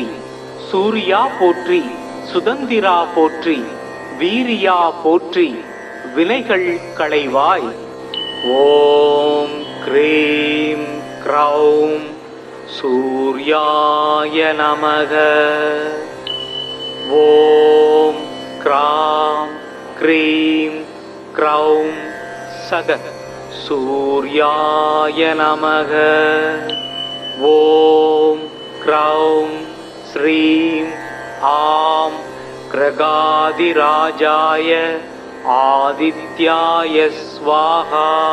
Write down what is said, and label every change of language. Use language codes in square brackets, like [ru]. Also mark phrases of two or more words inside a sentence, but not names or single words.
[ta] சூர்யா போற்றி, சுதந்திரா போற்றி, வீரியா போற்றி, வினைகள் களைவாய். [sa] ॐ क्रीं क्रौं सूर्याय नमः. ॐ क्रां क्रीं क्रौं सग सूर्याय नमः। ॐ क्रौं श्रीं आं कृगादिराजाय आदित्याय स्वाहा।